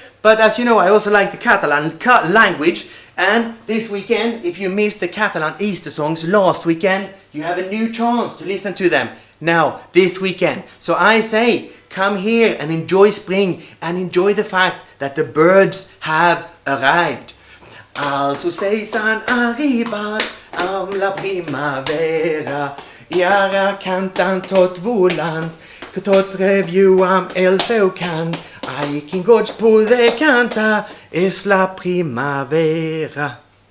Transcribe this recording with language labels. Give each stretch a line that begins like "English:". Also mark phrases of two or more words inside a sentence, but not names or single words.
English: But as you know, I also like the Catalan language, and this weekend, if you missed the Catalan Easter songs last weekend, you have a new chance to listen to them now, this weekend. So I say, come here and enjoy spring, and enjoy the fact that the birds have arrived.
Catalan: Also s'han arribat amb la primavera, i ara cantant tot volant, que tot reviu amb el seu cant. Ai, quin goig poder cantar, és la primavera.